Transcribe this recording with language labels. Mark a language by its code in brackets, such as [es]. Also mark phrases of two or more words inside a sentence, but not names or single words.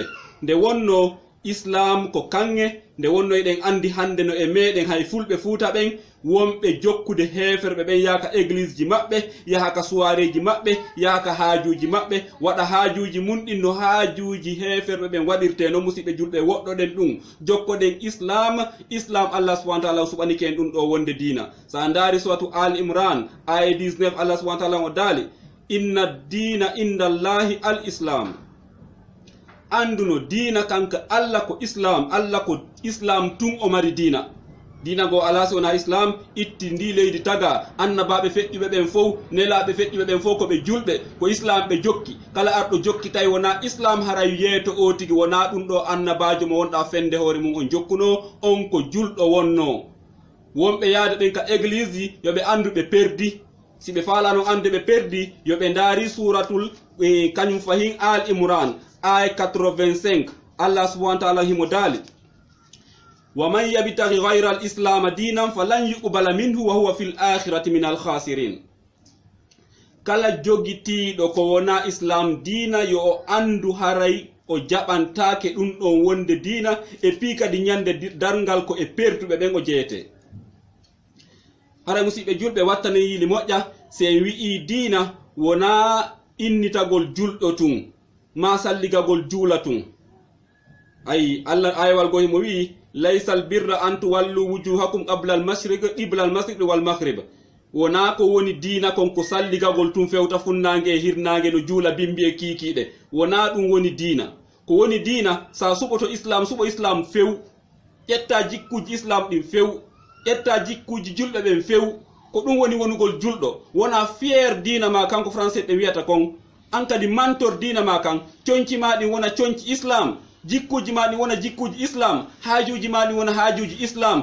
[ff] Nde wonno islam ko kange, nde wonno eɗen andi hande no e meɗen hay fulɓe Fuuta ɓen wonɓe jokkude heferɓe ɓen yaka église ji maɓɓe yaha ka soirée ji maɓɓe yaha ka haajuji maɓɓe waɗa haajuji mun ɗin no haajuji heferɓe ɓen waɗirte no musidɓe julɓe woɗɗoɗen ɗum jokkoɗen islam Allah [ar] سبحانه وتعالى [ff] suɓanike en ɗum ɗo wonde dina sa ndaari suratu al imran aya 19 Allah [ar] سبحانه وتعالى [ff] o daali [ar] إن الدين عند الله الإسلام [ff] anduno dina kanka Allah ko islam tun o mari dina go ala so na islam itti ndi leydi taga annabaɓe feƴƴuɓe ɓen fof nelaɓe feƴƴuɓe ɓen fof koɓe julɓe ko islam ɓe jokki kala arɗo jokki tawi wona islam haray yeeto o tigi wona ɗum ɗo annabajo mo wonɗa fende hoore mum on jokkuno on ko julɗo wonno wonɓe yaade ɓen ka église ji yoɓe andu ɓe perdi si ɓe falano ande ɓe perdi yoɓe ndaari suratul kañum fahin al imran aya 85 Allah [ar] سبحانه وتعالى [ff] himo daali [ar] ومن يبتغي غير الإسلام دينا فلن يقبل منه وهو في الآخرة من الخاسرين [ff] kala jogitiiɗo ko wona islam diina yo o andu haray o jaɓantake ɗum ɗon wonde diina e pi kadi ñande darngal ko e pertuɓe ɓen o jeyete haray musidɓe julɓe wattane yiili moƴƴa se wi'i diina wona innitagol julɗo tun ma salligagol juula tun ayi allah ayewal go himo wi'i [ar] ليس البر أن تولوا وجوهكم قبل المشرق والمغرب [ff] wona ko woni diina kon ko salligagol tun fewta funnange e hirnange no juula bimbi e kiikiɗe wona ɗum woni diina ko woni diina sa suɓoto islam suɓo islam few ƴetta jikkuji islam ɗin few ƴetta jikkuji julɓe ɓen few ko ɗum woni wonugol julɗo wona fier diina ma kanko français ɓe wiyata kon an kadi mantor diina ma kan coñci ma ɗin wona coñci islam jikkuji ma ɗin wona jikkuji islam haajuji ma ɗin wona haajuji islam